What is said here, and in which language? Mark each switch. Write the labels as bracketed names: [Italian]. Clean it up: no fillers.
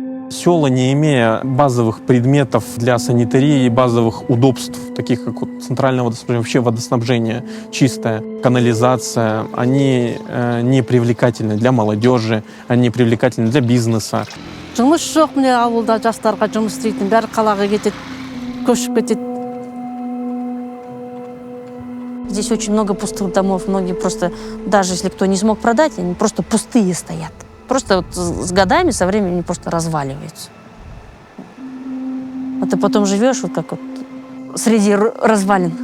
[Russian] Села, не имея базовых предметов для санитарии и базовых удобств, таких как вот центральное водоснабжение, вообще водоснабжение чистое, канализация, они не привлекательны для молодежи, они не привлекательны для бизнеса. [Kazakh] Жұмыс жоқ, міне ауылда жастарға жұмыс істейтін, бәрі қалаға кетеді, көшіп кетеді. [Russian] Здесь очень много пустых домов, многие просто, даже если кто не смог продать, они просто пустые стоят. Просто вот с годами, со временем они просто разваливаются. А ты потом живешь вот как вот среди развалин.